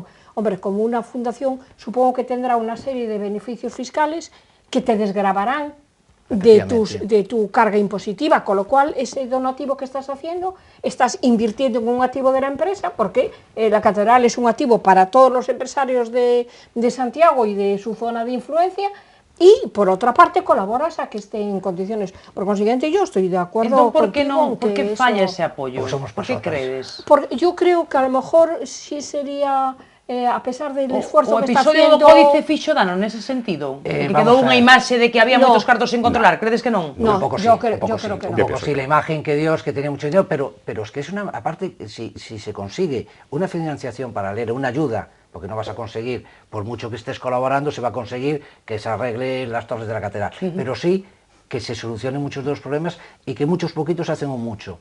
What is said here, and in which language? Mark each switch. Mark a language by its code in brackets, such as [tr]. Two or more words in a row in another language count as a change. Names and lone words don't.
[es] Hombre, como una fundación, supongo que tendrá una serie de beneficios fiscales que te desgravarán de tu carga impositiva, con lo cual ese donativo que estás haciendo, estás invirtiendo en un activo de la empresa, porque la catedral es un activo para todos los empresarios de Santiago y de su zona de influencia, y por otra parte colaboras a que esté en condiciones. Por consiguiente, yo estoy de acuerdo [gl] Entón, por que [es] contigo [gl] non? en Por que que falla [es] eso- [gl] ese apoio? [es] Porque somos [gl] Por que [es] pasotas. [gl] credes? [es] Porque yo creo que a lo mejor sí sería, a pesar del esfuerzo [gl] O [es] que está [gl] episodio [es] haciendo... [gl] do Códice fixo dano nese sentido? [es] Que vamos [gl] quedou [es] a [gl] unha [es] ver. [gl] imaxe de que había [es] No. [gl] moitos cartos sin controlar, credes que non? [es] No, un poco yo sí, creo- un poco yo creo que un no. poco sí, la imagen que Dios, que tenía mucho dinero, pero es que es una, aparte, si se consigue una financiación paralela, una ayuda, porque no vas a conseguir, por mucho que estés colaborando, se va a conseguir que se arregle las torres de la catedral, pero sí que se solucionen muchos de los problemas y que muchos poquitos hacen un mucho.